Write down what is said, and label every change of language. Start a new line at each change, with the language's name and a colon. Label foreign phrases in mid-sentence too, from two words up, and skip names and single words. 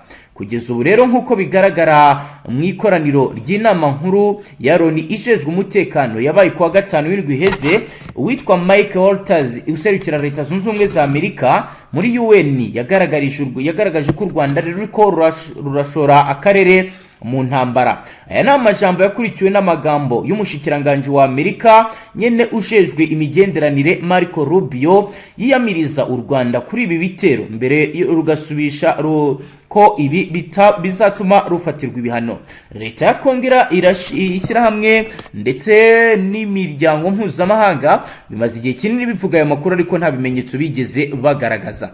Rundi: Kugeza ubu rero nk'uko bigaragara mu ikoraniro ry'inama nkuru ya Loni ijejwe umutekano yabaye kuwa gatanu w'indwi iheze, uwitwa Mike Walters userukira Leta Zunze Ubumwe za Amerika muri UN yagaragaje ko u Rwanda ruriko rurashora akarere mu ntambara. Aya ni amajambo yakurikiwe n'amagambo y'umushikiranganje wa Amerika nyene ujejwe imigenderanire Marco Rubio yiyamiriza u Rwanda kuri ibi bitero, mbere rugasubisha ko ibi bizatuma rufatirwa ibihano.
Kinyarwanda: Leta ya Kongo ishyira hamwe ndetse n'imiryango mpuzamahanga bimaze igihe kinini bivuga aya makuru, ariko nta bimenyetso bigeze bagaragaza.